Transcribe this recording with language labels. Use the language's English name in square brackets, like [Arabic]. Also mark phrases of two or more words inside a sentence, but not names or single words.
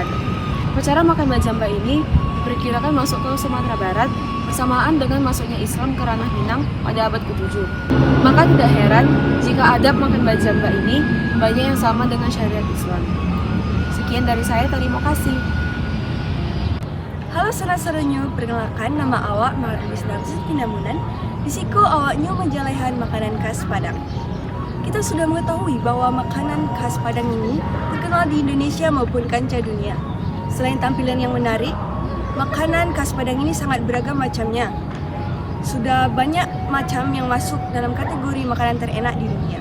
[Indonesian] Upacara makan bajamba ini diperkirakan masuk ke Sumatera Barat bersamaan dengan masuknya Islam ke ranah Minang pada abad ke-7. Maka tidak heran jika adab makan bajamba ini banyak yang sama dengan syariat Islam. Sekian dari saya, terima kasih. [Minangkabau] Halo sanak-saudonyo, perkenalkan nama awak Maurilis Namzir Tindamunan. Disiko awaknya menjalehan makanan khas Padang. [Indonesian] Kita sudah mengetahui bahwa makanan khas Padang ini terkenal di Indonesia maupun kancah dunia. Selain tampilan yang menarik, makanan khas Padang ini sangat beragam macamnya. Sudah banyak macam yang masuk dalam kategori makanan terenak di dunia.